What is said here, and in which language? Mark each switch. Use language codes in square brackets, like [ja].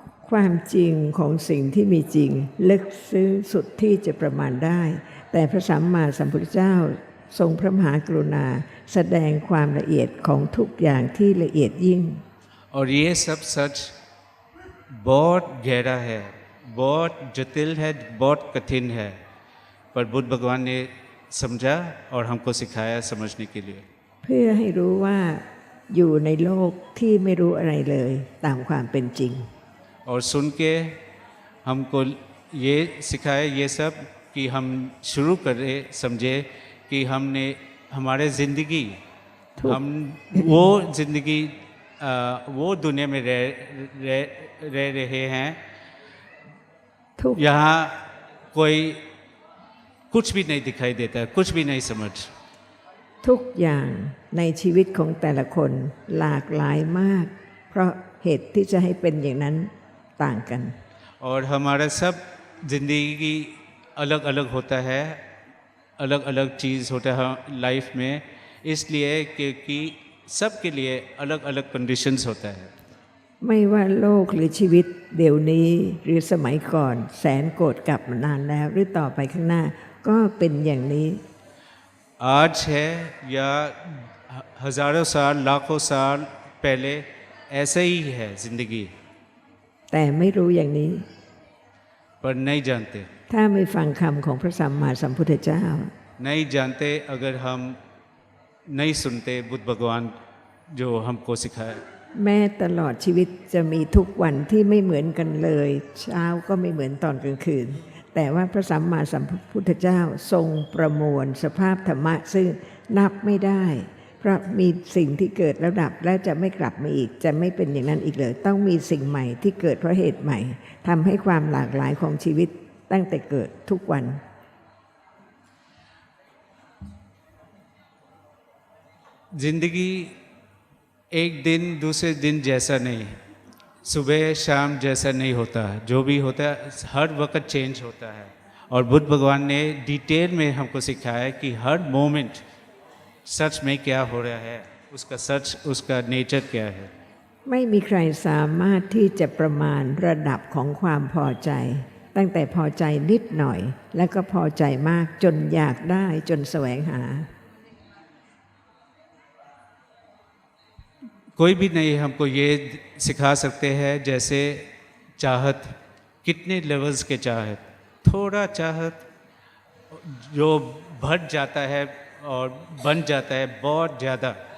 [th] ความจริงของสิ่งที่มีจริงลึกซึ้งสุดที่จะประมาณได้ แต่พระสัมมาสัมพุทธเจ้าทรงพระมหากรุณาแสดงความละเอียดของทุกอย่างที่ละเอียดยิ่ง [hi] और ये सब सच बहुत गहरा है, बहुत जटिल है, बहुत कठिन है, पर बुद्ध भगवान ने समझा और हमको सिखाया समझने के लिए। [th] เพื่อให้รู้ว่าอยู่ในโลกที่ไม่รู้อะไรเลยตามความเป็นจริง [hi] और सुन के हमको ये सिखाया ये सब कि हम शुरू करें समझे कि हमने हमारे ज़िंदगी हम वो ज़िंदगी वो दुनिया में रह रहे हैं, यहाँ कोई कुछ भी नहीं दिखाई देता, कुछ भी नहीं समझ। [th] ทุกอย่างในชีวิตของแต่ละคนหลากหลายมาก เพราะเหตุที่จะให้เป็นอย่างนั้นต่างกัน [hi] और हमारा सब ज़िंदगी अलग अलग होता है, अलग अलग चीज़ होता है लाइफ में, इसलिए क्योंकि सब के लिए अलग अलग कंडीशंस होता है। [th] ไม่ว่าโลกหรือชีวิตเดี๋ยวนี้หรือสมัยก่อนแสนโกรธกลับมานานแล้วหรือต่อไปข้างหน้าก็เป็นอย่างนี้ [hi] आज है या हजारों साल लाखों साल पहले ऐसे ही है ज़िंदगी [th] แต่ไม่รู้อย่างนี้ [hi] पर नहीं जानते [th] ถ้าไม่ฟังคำของพระสัมมาสัมพุทธเจ้า [hi] नहीं जानते अगर हम नहीं सुनते बुद्ध भगवान जो हमको सिखाए [th] แม้ตลอดชีวิตจะมีทุกวันที่ไม่เหมือนกันเลย เช้าก็ไม่เหมือนตอนกลางคืน แต่ว่าพระสัมมาสัมพุทธเจ้าทรงประมวลสภาพธรรมะซึ่งนับไม่ได้ เพราะมีสิ่งที่เกิดแล้วดับและจะไม่กลับมาอีกจะไม่เป็นอย่างนั้นอีกเลยต้องมีสิ่งใหม่ที่เกิดเพราะเหตุใหม่ทำให้ความหลากหลายของชีวิตตั้งแต่เกิดทุกวัน [hi] ज़िंदगी एक दिन दूसरे दिन जैसा नहीं सुबह शाम जैसा नहीं होता जो भी होता है हर वक्त चेंज होता है और बुद्ध भगवान ने डिटेल में हमको सिखाया है कि हर मोमेंट सच में क्या हो रहा है उसका सच उसका नेचर क्या है [th] ไม่มีใครสามารถที่จะประมาณระดับของความพอใจ ตั้งแต่พอใจนิดหน่อย แล้วก็พอใจมากจนอยากได้จนแสวงหา [hi] कोई भी नहीं हमको ये सिखा सकते हैं जैसे चाहत कितने लेवल्स के चाहत थोड़ा चाहत जो बढ़ जाता है और बन जाता है बहुत ज़्यादा